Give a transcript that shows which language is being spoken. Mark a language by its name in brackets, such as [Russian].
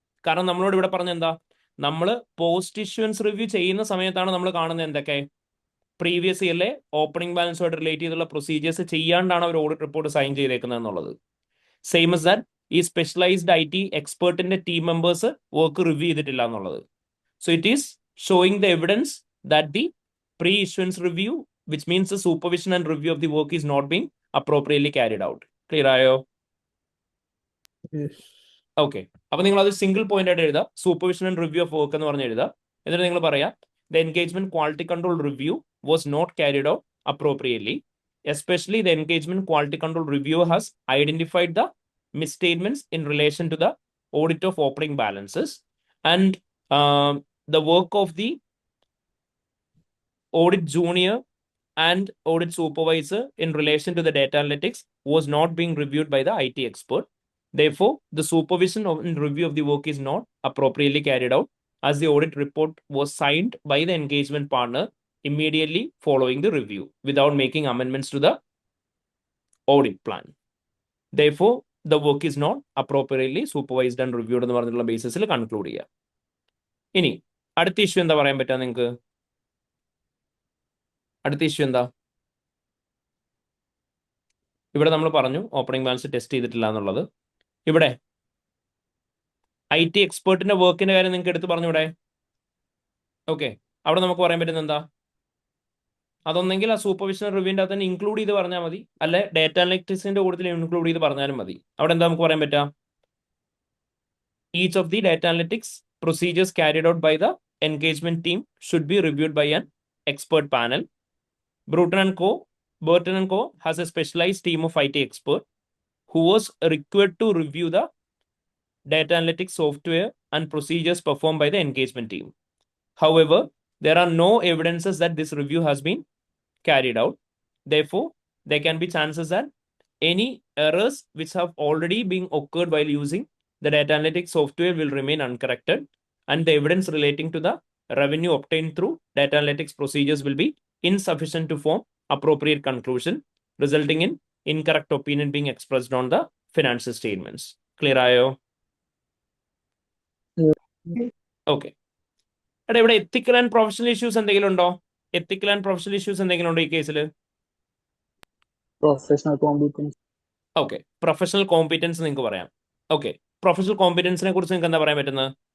[Malayalam] കാരണം നമ്മളോട് ഇവിടെ പറഞ്ഞ എന്താ, നമ്മൾ പോസ്റ്റ് ഇഷ്വൻസ് റിവ്യൂ ചെയ്യുന്ന സമയത്താണ് നമ്മൾ കാണുന്നത് എന്തൊക്കെ പ്രീവിയസ് ഇയറിലെ ഓപ്പണിംഗ് ബാലൻസുമായിട്ട് റിലേറ്റ് ചെയ്തുള്ള പ്രൊസീജിയേഴ്സ് ചെയ്യാണ്ടാണ് അവർ ഓഡിറ്റ് റിപ്പോർട്ട് സൈൻ ചെയ്തേക്കുന്നത് എന്നുള്ളത്. സെയിം as ദാറ്റ് ഈ specialised IT എക്സ്പേർട്ടിന്റെ team members work review ചെയ്തിട്ടില്ല എന്നുള്ളത്. [English] So it is showing the evidence that the pre-issuance review, which means the supervision and review of the work, is not being appropriately carried out. [Malayalam] Clear ആയോ? [English] Yes. [Malayalam] Okay. അപ്പൊ നിങ്ങൾ അത് single point ആയിട്ട് എഴുതാം. Supervision and review of work എന്ന് പറഞ്ഞ് എഴുതാം. എന്നിട്ട് നിങ്ങൾ പറയാം [English] The engagement quality control review was not carried out appropriately. Especially the engagement quality control review has identified the misstatements in relation to the audit of opening balances, and the work of the audit junior and audit supervisor in relation to the data analytics was not being reviewed by the IT expert. Therefore, the supervision and review of the work is not appropriately carried out, as the audit report was signed by the engagement partner immediately following the review without making amendments to the audit plan. Therefore, the work is not appropriately supervised and reviewed [Malayalam] എന്ന് പറഞ്ഞിട്ടുള്ള ബേസിസിൽ conclude ചെയ്യുക. ഇനി അടുത്ത issue എന്താ പറയാൻ പറ്റുക നിങ്ങൾക്ക്? അടുത്ത ഇഷ്യൂ എന്താ? ഇവിടെ നമ്മൾ പറഞ്ഞു ഓപ്പണിംഗ് ബാലൻസ് ടെസ്റ്റ് ചെയ്തിട്ടില്ല എന്നുള്ളത്. ഇവിടെ IT എക്സ്പേർട്ടിന്റെ വർക്കിന്റെ കാര്യം നിങ്ങൾക്ക് എടുത്ത് പറഞ്ഞൂടെ? ഓക്കെ, അവിടെ നമുക്ക് പറയാൻ പറ്റുന്ന എന്താ? അതൊന്നെങ്കിൽ ആ സൂപ്പർവിഷൻ റിവ്യൂവിൻ്റെ അകത്ത് തന്നെ ഇൻക്ലൂഡ് ചെയ്ത് പറഞ്ഞാൽ മതി, അല്ലെ ഡേറ്റ അനലിറ്റിക്സിന്റെ കൂട്ടത്തിൽ ഇൻക്ലൂഡ് ചെയ്ത് പറഞ്ഞാലും മതി. അവിടെ എന്താ നമുക്ക് പറയാൻ പറ്റുക? [English] Each of the data analytics procedures carried out by the engagement team should be reviewed by an expert panel. Burton & Co has a specialized team of IT expert who was required to review the data analytics software and procedures performed by the engagement team. However, there are no evidences that this review has been carried out. Therefore, there can be chances that any errors which have already been occurred while using the data analytics software will remain uncorrected, and the evidence relating to the revenue obtained through data analytics procedures will be insufficient to form appropriate conclusion, resulting in incorrect opinion being expressed on the financial statements. [Malayalam] Clear ആയോ? Okay. എടാ, ഇവിടെ ethical and professional issues എന്തെങ്കിലും ഉണ്ടോ? Ethical and professional issues എന്തെങ്കിലും ഉണ്ടോ ഈ കേസിൽ? Professional competence. Okay, professional competence നിങ്ങൾക്ക് പറയാം. ഓക്കെ, പ്രൊഫഷണൽ കോമ്പീറ്റൻസിനെ കുറിച്ച് നിങ്ങൾക്ക് എന്താ പറയാൻ പറ്റുന്നത്?